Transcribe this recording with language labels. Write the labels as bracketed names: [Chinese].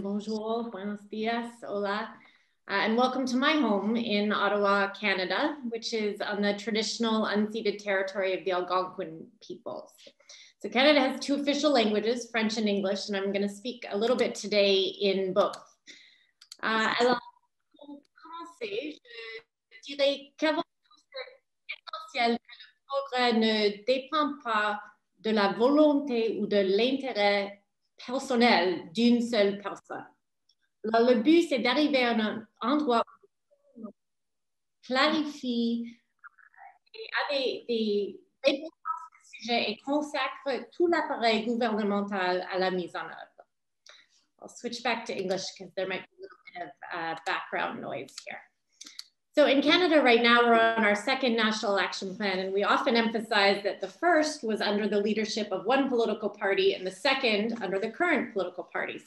[French] Bonjour, [Spanish] buenos dias, hola, [English] and welcome to my home in Ottawa, Canada, which is on the traditional unceded territory of the Algonquin peoples. So Canada has two official languages, French and English, and I'm going to speak a little bit today in both. [French] Alors, pour commencer, je dirais qu'avant tout, c'est essentiel que le progrès ne dépend pas de la volonté ou de l'intérêt personnel d'une seule personne. Alors, le but, c'est d'arriver à un endroit où clarifie et a des réponses au sujet et consacre tout l'appareil gouvernemental à la mise en œuvre. [English] I'll switch back to English because there might be a little bit of background noise here. So in Canada right now, we're on our second national action plan, and we often emphasize that the first was under the leadership of one political party and the second under the current political party.